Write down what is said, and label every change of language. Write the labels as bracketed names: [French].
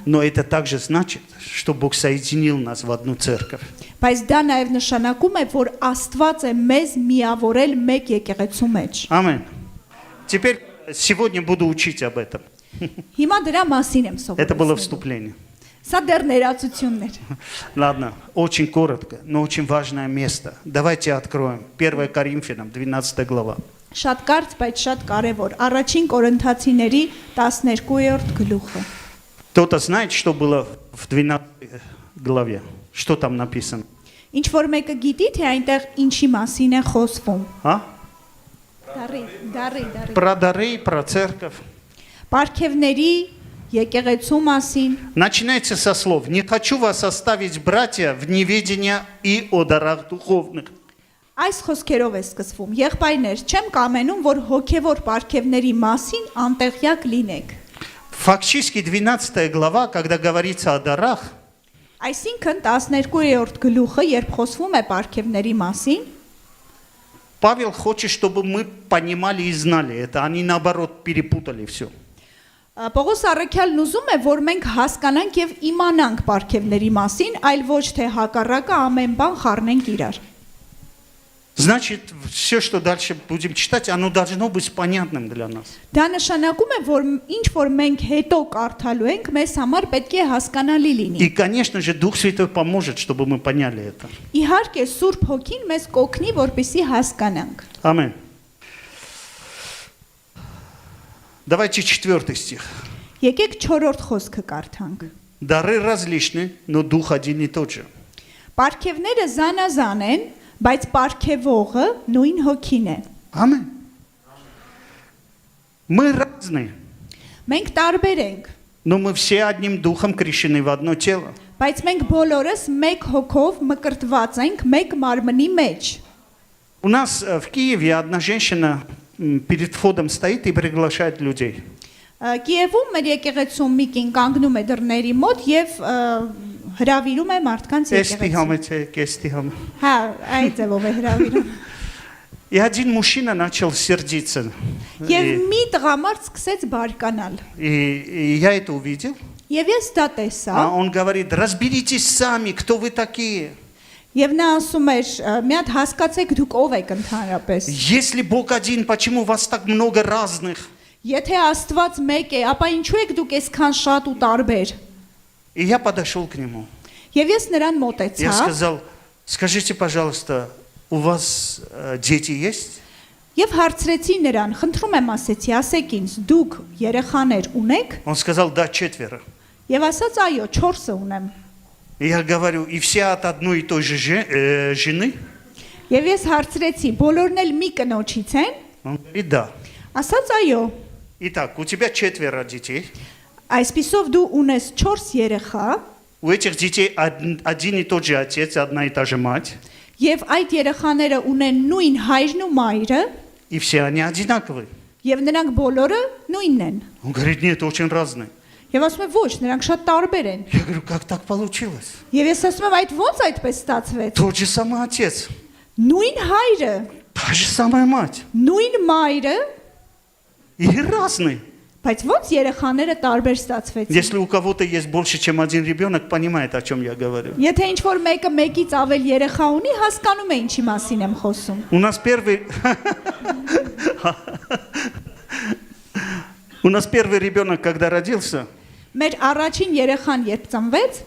[Russian] Но это также значит, что Бог соединил нас в одну церковь. [Armenian] բայց դա նաև նշանակում է, որ Աստված է մեզ միավորել մեկ եկեղեցու մեջ։ [Russian] Аминь. Теперь сегодня буду учить об этом. [Armenian] Հիմա դրա մասին եմ [Russian] Это было вступление. [Armenian] Սա դեռ ներածությունն էր։ [Russian] Ладно, очень коротко, но очень важное место. Давайте откроем 1 Коринфянам, 12 глава. [Armenian] Շատ կարճ, բայց շատ կարևոր։ Առաջին Կորինթացիների 12-րդ գլուխը։ [Russian] Кто-то знает, что было в 12 главе? Что там написано? [Armenian] Ինչ որ մեկը գիտի, թե այնտեղ ինչի մասին է խոսվում։ А? Դարի։ [Russian] Про дары, про церковь. [Armenian] Պարքևների եկեղեցու մասին։ [Russian] Начинается со слов: «Не хочу вас оставить, братья, в неведении и о дарах духовных». [Armenian] Այս խոսքերով է սկսվում. Եղբայրներ, չեմ կամենում, որ հոգևոր պարքևների մասին անտեղյակ լինեք։ [Russian] Фактически 12 глава, когда говорится о дарах, [Armenian] Այսինքն 12-րդ գլուխը, երբ խոսվում է պարքևների մասին, [Russian] Павел хочет, чтобы мы понимали и знали это. Они наоборот перепутали все. [Armenian] Պողոս առաքյալն ուզում է, որ մենք հասկանանք եւ իմանանք պարքևների մասին, այլ ոչ թե հակառակը ամեն բան խառնենք իրար։ [Russian] Значит, все, что дальше будем читать, оно должно быть понятным для нас. [Armenian] Դա նշանակում է, որ ինչ որ մենք հետո կարդալու ենք, մեզ համար պետք է հասկանալի [Russian] И, [Armenian] լինի։ [Russian] конечно же, Дух Святой поможет, чтобы мы поняли это. [Armenian] Իհարկե, Սուրբ Հոգին մեզ կօգնի, որպեսզի հասկանանք։ [Russian] Аминь. Давайте 4 стих. [Armenian] Եկեք 4-րդ խոսքը կարդանք։ [Russian] Дары различны, но Дух один и тот же. [Armenian] Պարքևները զանազան են, բայց պարքևողը նույն Հոգին է։ [Russian] Аминь. Мы разные, [Armenian] Մենք տարբեր ենք, [Russian] но мы все одним Духом крещены в одно тело. [Armenian] բայց մենք բոլորս մեկ հոգով մկրտված ենք մեկ մարմնի մեջ։ [Russian] У нас в Киеве одна женщина перед входом стоит и приглашает людей. [Armenian] Կիևում մեր եկեղեցում մի կին կանգնում է դռների մոտ եւ հրավիրում է մարդկանց Эсти եկեղեցու։ хамете, кести хам. Հա, այդ ձևով է հրավիրում։ [Russian] И один мужчина начал сердиться. [Armenian] Եվ մի տղամարդ սկսեց բարկանալ։ [Russian] И я это увидел. [Armenian] Եվ ես դա տեսա, [Russian] А он говорит: разберитесь сами, кто вы такие. [Armenian] եւ նա ասում էր, մի հատ հասկացեք դուք ով եք ընդհանրապես։ [Russian] Если Бог один, почему вас так много разных? [Armenian] Եթե Աստված մեկ է, ապա ինչու եք դուք այսքան շատ ու տարբեր։ [Russian] И я подошел к нему. [Armenian] Եվ ես նրան [Russian] Я [Armenian] մոտեցա, [Russian] сказал: скажите, пожалуйста, у вас дети есть? [Armenian] եւ հարցրեցի նրան, խնդրում եմ ասեցի, ասեք ինձ, դուք երեխաներ ունեք։ [Russian] Он сказал: да, 4. [Armenian] Եվ ասաց, այո, 4-ը ունեմ։ [Russian] И я говорю: и все от одной и той же жены? [Armenian] Եվ ես հարցրեցի, բոլորն էլ մի կնոջից են։ [Russian] Он говорит: да. [Armenian] Ասաց, այո։ [Russian] Итак, у тебя 4 детей. [Armenian] Այսպիսով դու ունես 4 երեխա, [Russian] У этих детей один и тот же отец, одна и та же мать. [Armenian] եւ այդ երեխաները ունեն нույն հայրն ու մայրը, [Russian] И все они одинаковые. [Armenian] եւ նրանք բոլորը նույնն են։ [Russian] Он говорит: нет, очень разные. [Armenian] Եվ ասում եմ, ոչ, նրանք շատ տարբեր են։ [Russian] Я говорю: как так получилось? [Armenian] Եվ ես ասում եմ, այդ ո՞նց այդպես ստացվեց։ [Russian] Тот же самый отец, [Armenian] Նույն հայրը, [Russian] та же самая мать. [Armenian] նույն մայրը, [Russian] И разные. [Armenian] Բայց ո՞նց երեխաները տարբեր ստացվեցին։ [Russian] Если у кого-то есть больше, чем один ребенок, понимает, о чем я говорю. [Armenian] Եթե ինչ որ մեկը մեկից ավել երեխա ունի, հասկանում է ինչի մասին եմ խոսում։ [Russian] У нас первый ребенок, когда родился, [Armenian] Մեր առաջին երեխան երբ ծնվեց,